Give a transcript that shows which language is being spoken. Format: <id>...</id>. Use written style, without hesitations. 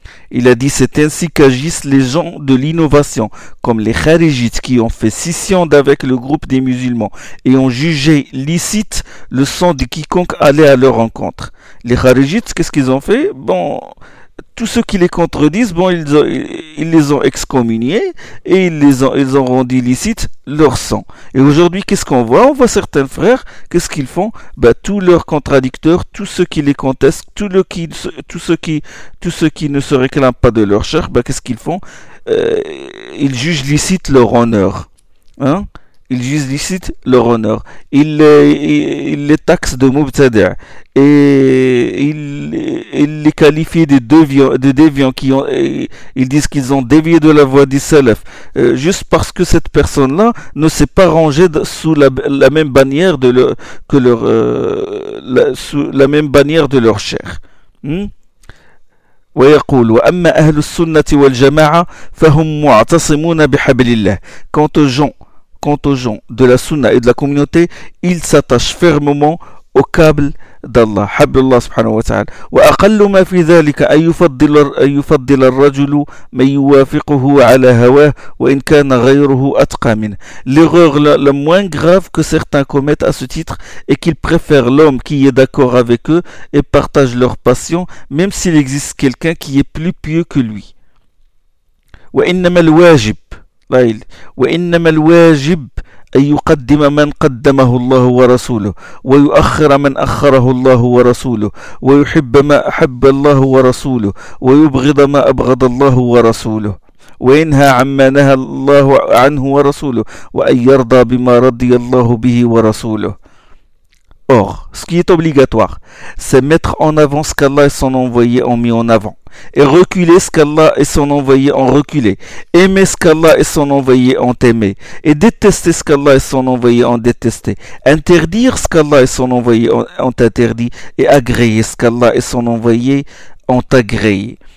<fr>Il a dit: c'est ainsi qu'agissent les gens de l'innovation, comme les kharijites qui ont fait scission d'avec le groupe des musulmans et ont jugé licite le sang de quiconque allait à leur rencontre. Les kharijites, qu'est-ce qu'ils ont fait? Bon, tous ceux qui les contredisent, bon, ils les ont excommuniés et ils ont rendu licite leur sang. Et aujourd'hui, qu'est-ce qu'on voit? On voit certains frères, qu'est-ce qu'ils font? Ben, tous leurs contradicteurs, tous ceux qui les contestent, tous ceux qui ne se réclament pas de leur chair, ben, qu'est-ce qu'ils font? Ils jugent licite leur honneur. Hein? Ils jugent licite leur honneur. Ils les taxent de mubtada'. Et ils les qualifient de déviants qui ont. Ils disent qu'ils ont dévié de la voie du salaf. Juste parce que cette personne-là ne s'est pas rangée sous la même bannière de leur. Que leur la, sous la même bannière de leur chair.</fr> <ar>ويقول وأما أهل السنة والجماعة فهم معتصمون بحبل الله.</ar> <fr>Quant aux gens de la sunna et de la communauté, ils s'attachent fermement au câble d'Allah,</fr> <ar>حبل الله سبحانه وتعالى. وأقل ما في ذلك أن يفضل الرجل من يوافقه على هواه وإن كان غيره أتقى منه.</ar> <fr>L'erreur la moins grave que certains commettent à ce titre est qu'ils préfèrent l'homme qui est d'accord avec eux et partage leur passion, même s'il existe quelqu'un qui est plus pieux que lui.</fr> <ar>وإنما الواجب وإنما الواجب أن يقدم من قدمه الله ورسوله ويؤخر من أخره الله ورسوله ويحب ما أحب الله ورسوله ويبغض ما أبغض الله ورسوله وينهى عما نهى الله عنه ورسوله وأن يرضى بما رضي الله به ورسوله.</ar> <fr>Or, ce qui est obligatoire, c'est mettre en avant ce qu'Allah et son envoyé ont mis en avant, et reculer ce qu'Allah et son envoyé ont reculé, aimer ce qu'Allah et son envoyé ont aimé, et détester ce qu'Allah et son envoyé ont détesté, interdire ce qu'Allah et son envoyé ont interdit, et agréer ce qu'Allah et son envoyé ont agréé.</fr>